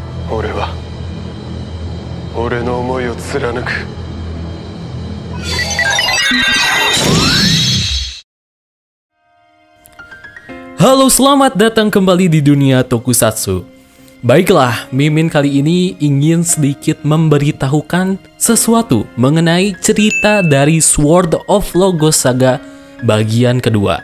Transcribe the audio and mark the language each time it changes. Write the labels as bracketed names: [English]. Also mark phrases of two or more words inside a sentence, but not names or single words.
[Japanese] 俺は俺の思いを貫く。 [Indonesian] Halo, selamat datang kembali di dunia Tokusatsu. Baiklah, Mimin kali ini ingin sedikit memberitahukan sesuatu mengenai cerita dari Sword of Logos Saga bagian kedua.